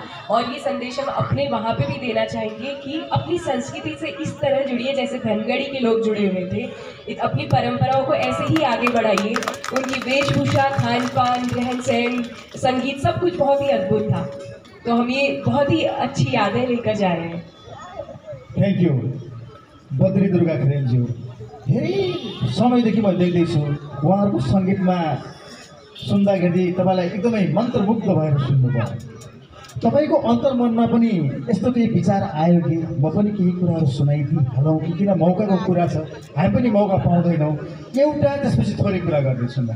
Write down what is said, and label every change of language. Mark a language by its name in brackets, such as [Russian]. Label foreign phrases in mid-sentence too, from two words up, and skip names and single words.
[Hindi] और ये संदेश हम अपने वहाँ पे भी देना चाहेंगे कि अपनी संस्कृति से इस तरह जुड़िए जैसे धनगढ़ी के लोग जुड़े हुए थे। अपनी परंपराओं को ऐसे ही आगे बढ़ाइए। उनकी वेशभूषा, खान पान, रहन सहन, संगीत, सब कुछ बहुत ही अद्भुत था। तो हम ये बहुत ही अच्छी यादें लेकर जा रहे हैं। [English] thank you [Nepali] बद्री दुर्गा खरेलज्यू। धेरै समयदेखि मैले देख्दैछु उहाँहरूको सङ्गीतमा सुन्दाखेरि तपाईँलाई एकदमै मन्त्रमुग्ध भएर सुन्नुभयो। तपाईँको अन्तर्मनमा पनि यस्तो केही विचार आयो कि म पनि केही कुराहरू सुनाइदिई हालौँ कि, किन मौकाको कुरा छ, हामी पनि मौका पाउँदैनौँ, एउटा त्यसपछि थोरै कुरा गर्दैछौँ न।